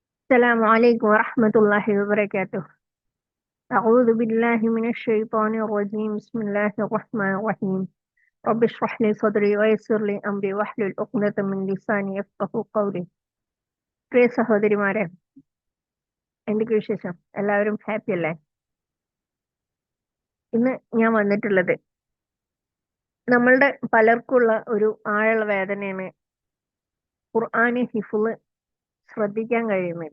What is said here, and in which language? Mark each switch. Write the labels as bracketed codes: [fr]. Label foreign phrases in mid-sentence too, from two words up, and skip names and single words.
[ar] السلام عليكم ورحمة الله وبركاته. أعوذ بالله من الشيطان الرجيم. بسم الله الرحمن الرحيم. رب اشرح لي صدري ويسر لي أمري واحلل عقدة من لساني يفقهوا قولي. [ml] പ്രിയ സഹോദരിമാരെ, എന്തൊക്കെ വിശേഷം? എല്ലാവരും ഹാപ്പി അല്ലേ? ഇന്ന് ഞാൻ വന്നിട്ടുള്ളത് നമ്മളുടെ പലർക്കുള്ള ഒരു ആഴമുള്ള വേദനയാണ്. ഖുർആന് ഹിഫ്ള് ശ്രദ്ധിക്കാൻ കഴിയുന്നില്ല.